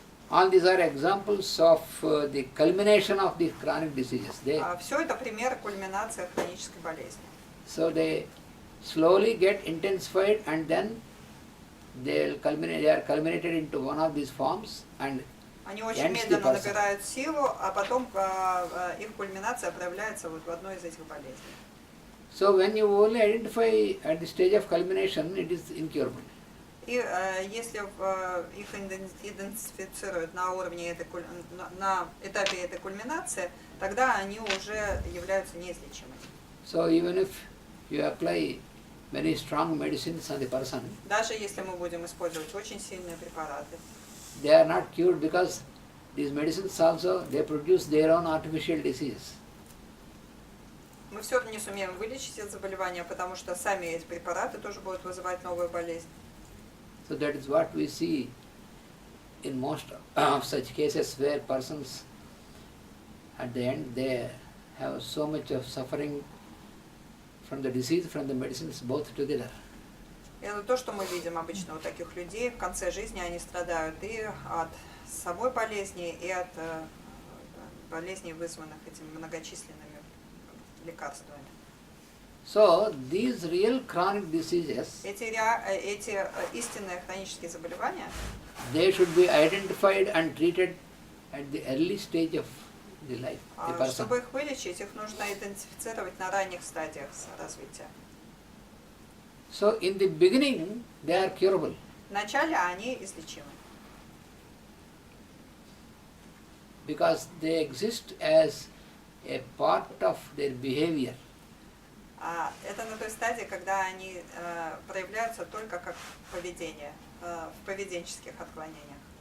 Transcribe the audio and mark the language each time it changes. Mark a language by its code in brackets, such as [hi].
[en] All these are examples of the culmination of these chronic diseases. [ru] Все это примеры кульминации хронической болезни. [en] So they slowly get intensified and then they are culminated into one of these forms and [ru] Они очень [en] ends the [ru] медленно [en] person. [ru] набирают силу, а потом их кульминация проявляется вот в одной из этих болезней. [en] So when you only identify at the stage of culmination, it is incurable. [ru] И если их идентифицируют на уровне на этапе этой кульминации, тогда они уже являются неизлечимыми. [en] So even if you apply very strong medicines on the person, [ru] Даже если мы будем использовать очень сильные препараты, [en] they are not cured because these medicines also, they produce their own artificial disease. [ru] мы все равно не сумеем вылечить это заболевание, потому что сами эти препараты тоже будут вызывать новую болезнь. [en] So that is what we see in most of such cases where persons at the end they have so much of suffering from the disease, from the medicines, both together. [ru] Это то, что мы видим обычно у таких людей. В конце жизни они страдают и от самой болезни, и от болезней, вызванных этими многочисленными лекарствами. [en] So these real chronic diseases, [ru] Эти истинные хронические заболевания, [en] they should be identified and treated at the early stage of the life, the person. [ru] чтобы их вылечить, их нужно идентифицировать на ранних стадиях развития. [en] So in the beginning, they are curable. [ru] Вначале они излечимы, [en] Because they exist as a part of their behavior. [ru] Это на той стадии, когда они проявляются только как поведение, в поведенческих отклонениях.